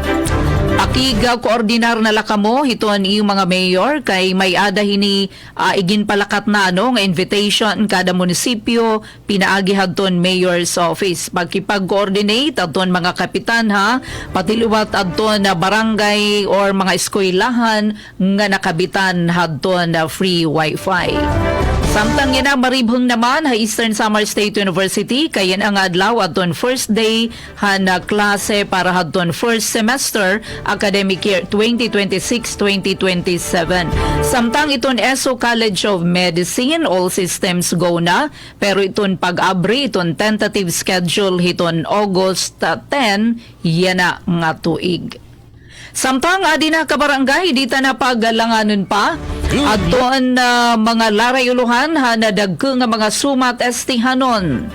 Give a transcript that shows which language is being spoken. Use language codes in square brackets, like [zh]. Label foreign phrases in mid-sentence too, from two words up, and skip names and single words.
[war] Akiga koordinar na lakamo hiton iyong mga mayor kay may ada hini iginpalakat na nga invitation kada munisipyo pinaagi hadton [en] mayor's office [war] pagkipag-coordinate adton mga kapitan patiluwat adton na barangay or mga eskwelahan nga nakabitan hadton na [en] free wifi. [war] Samtang yan maribhong naman Eastern Samar State University kayan ang adlaw adton [en] first day [war] na klase para hadton [en] first semester academic year [war] 2026-2027. Samtang iton ESO College of Medicine [en] all systems go [war] na pero iton pag-abri iton [en] tentative schedule [war] hiton August 10 yan na nga tuig. Samtang adi na kabarangay dita na paglanganon pa adton mga larayuluhan na dagko nga mga sumat estihanon.